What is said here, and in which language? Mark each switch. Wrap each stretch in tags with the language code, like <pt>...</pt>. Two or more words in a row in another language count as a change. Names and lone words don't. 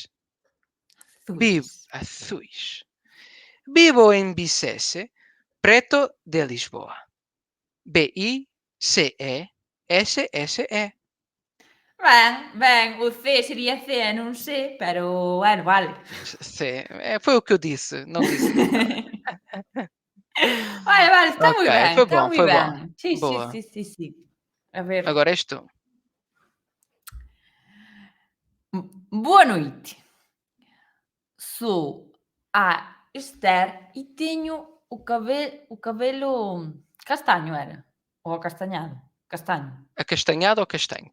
<pt>Azuis. Azuis.</pt> <gl>Vivo en Bicesse, preto de Lisboa.</gl> <pt>Bicesse.</pt> <gl>Ben, o C sería C e non C, pero bueno, vale.</gl> <pt>Foi o que eu disse, não disse mais nada.</pt> <gl>Vale,</gl> <pt>Ok, foi</pt> <gl>está</gl> <pt>bom,</pt> <gl>moi</gl> <pt>foi bom.</pt> <gl>ben. Sí, sí,</gl> <pt>Boa.</pt> <gl>sí, sí, sí. A ver,</gl> <pt>Agora és tu.</pt> <gl>boa noite. Sou a Esther e teño o cabelo castaño era? Ou acastañado? Castaño.</gl> <pt>Acastanhado ou castanho?</pt>